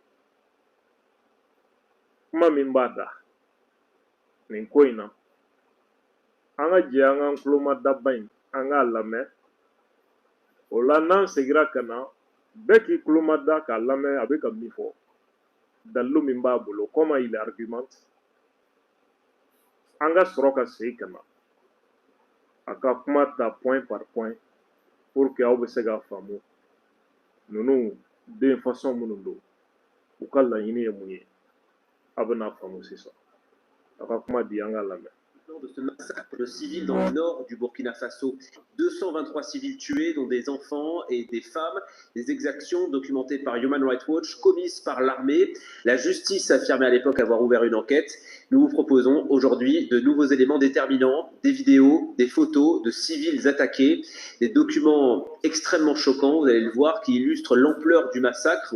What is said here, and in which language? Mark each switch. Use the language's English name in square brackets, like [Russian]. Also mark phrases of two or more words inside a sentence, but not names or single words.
[Bambara] Kuma min b'a da nin ko in na an ka jɛ an k'an tulomada in an k'a lamɛn o la n'an segira ka na bɛɛ k'i tulomada k'a lamɛn a bɛ ka min fɔ dalilu min b'a bolo [French] comment il argumente [Bambara] an ka sɔrɔ ka segin ka na a ka kuma ta [French] point par point pour que [Bambara] aw bɛ se k'a faamu ninnu den façon minnu don u ka laɲini ye mun ye a bɛna faamu sisan a ka kuma di an ka lamɛn. [French] De ce massacre de civils dans le nord du Burkina Faso. 223 civils tués, dont des enfants et des femmes. Des exactions documentées par Human Rights Watch, commises par l'armée. La justice affirmait à l'époque avoir ouvert une enquête. Nous vous proposons aujourd'hui de nouveaux éléments déterminants, des vidéos, des photos de civils attaqués, des documents extrêmement choquants, vous allez le voir, qui illustrent l'ampleur du massacre.